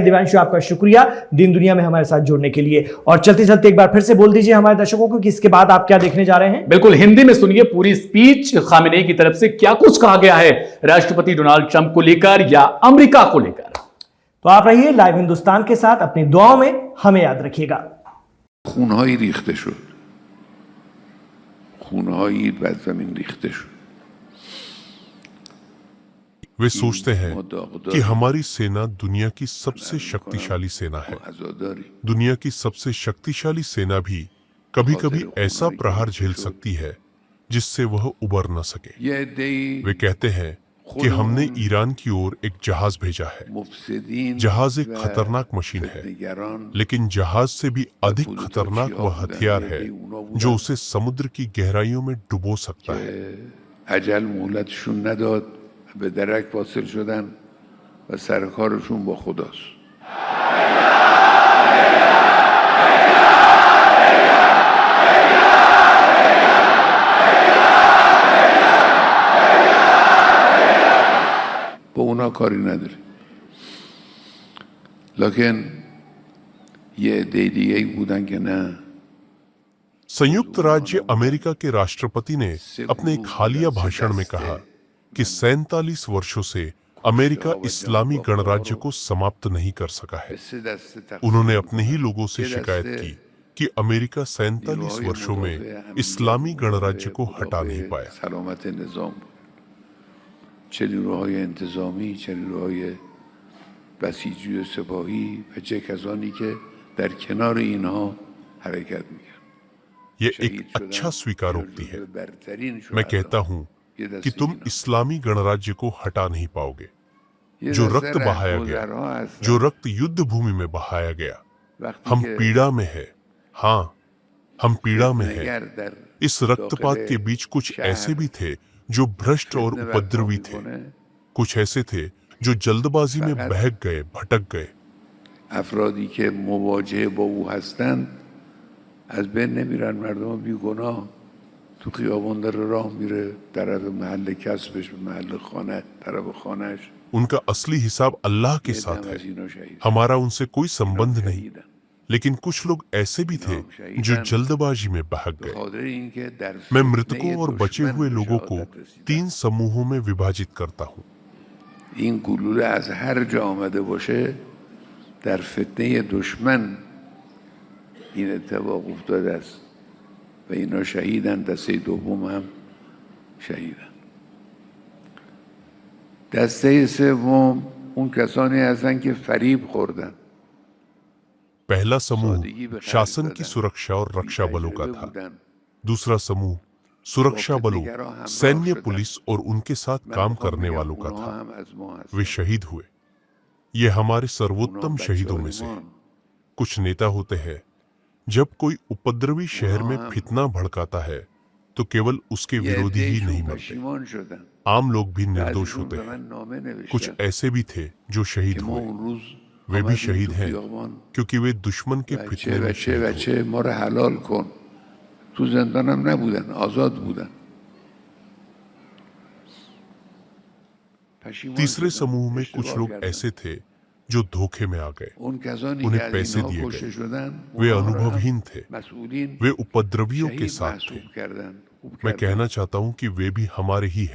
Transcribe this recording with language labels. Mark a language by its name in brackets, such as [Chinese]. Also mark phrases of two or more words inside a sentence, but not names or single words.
[Hindi] दिव्यांशु, आपका शुक्रिया दीन दुनिया में हमारे साथ जुड़ने के लिए। और चलते चलते एक बार फिर से बोल दीजिए हमारे दर्शकों को कि इसके बाद आप क्या देखने जा रहे हैं। बिल्कुल, हिंदी में सुनिए पूरी स्पीच खामेनेई की तरफ से, क्या कुछ कहा गया है राष्ट्रपति डोनाल्ड ट्रंप को लेकर या अमेरिका को लेकर। तो आप रहिए लाइव हिंदुस्तान के साथ, अपनी दुआओं में हमें याद रखिएगा। [Persian] खूनहाई ریخته شد खूनहाई بر زمین ریخته شد [Hindi] वे सोचते हैं कि हमारी सेना दुनिया की सबसे शक्तिशाली सेना है। दुनिया की सबसे शक्तिशाली सेना भी कभी-कभी ऐसा प्रहार झेल सकती है जिससे वह उबर न सके। वे कहते हैं कि हमने ईरान की ओर एक जहाज भेजा है। जहाज एक खतरनाक मशीन है, लेकिन जहाज से भी अधिक खतरनाक वह हथियार है जो उसे समुद्र की गहराइयों में डुबो सकता है। [Persian] اجل مهلتشون نداد به درک واصل شدن و سر کارشون با خداست. با اونا کاری نداره. لکن یه عده دیگه بودن که نه. [Hindi] संयुक्त राज्य अमेरिका के राष्ट्रपति ने अपने एक हालिया भाषण में कहा कि 47 वर्षों से अमेरिका इस्लामी गणराज्य को समाप्त नहीं कर सका है। उन्होंने अपने ही लोगों से शिकायत की कि अमेरिका 47 वर्षों में इस्लामी गणराज्य को हटा नहीं पाया। [Persian] سلامت نظام چه نیروهای انتظامی، چه نیروهای بسیجی و سپاهی و چه کسانی که در کنار اینها حرکت میکنن. [Hindi] ये एक अच्छा स्वीकारोक्ति है। मैं कहता हूं कि तुम इस्लामी गणराज्य को हटा नहीं पाओगे। जो रक्त बहाया गया, जो रक्त युद्ध भूमि में बहाया गया, हम पीड़ा में है। हाँ, हम पीड़ा में है। इस रक्तपात के बीच कुछ ऐसे भी थे जो भ्रष्ट और उपद्रवी थे। कुछ ऐसे थे जो जल्दबाजी में बहक गए, भटक गए। [Persian] افرادی که مواجه با او هستند از بین نمیرن. مردم بیگناه تو خیابان داره راه میره طرف محل کسبش، به محل خانه، طرف خانهش. [Hindi] उनका असली हिसाब अल्लाह के साथ है, हमारा उनसे कोई संबंध नहीं। लेकिन कुछ लोग ऐसे भी थे जो जल्दबाजी में बहक गए। मैं मृतकों और बचे हुए लोगों को 3 समूहों में विभाजित करता हूँ। [Persian] این گلوله از هر جا آمده باشه در فتنه دشمن این اتفاق افتاده است و اینا شهیدن. دسته دوم هم شهیدن. دسته سوم اون کسانی هستن که فریب خوردن. [Hindi] पहला समूह शासन की सुरक्षा और रक्षा बलों का था। दूसरा समूह सुरक्षा बलों, सैन्य, पुलिस और उनके साथ काम करने वालों का था। वे शहीद हुए। ये हमारे सर्वोत्तम शहीदों में से हैं। कुछ नेता होते हैं, जब कोई उपद्रवी शहर में फितना भड़काता है तो केवल उसके विरोधी ही नहीं मरते, आम लोग भी निर्दोष होते हैं। कुछ ऐसे भी थे जो शहीद हुए। वे भी शहीद हैं क्योंकि वे दुश्मन के फितने में शहीद हुए। [Persian] بچه ما رو حلال کن. تو زندان هم نبودن، آزاد بودن. [Hindi] तीसरे समूह में कुछ लोग ऐसे थे जो धोखे में आ गए। उन्हें पैसे दिए गए। वे अनुभवहीन थे। वे उपद्रवियों के साथ थे। मैं कहना चाहता हूं कि वे भी हमारे ही हैं।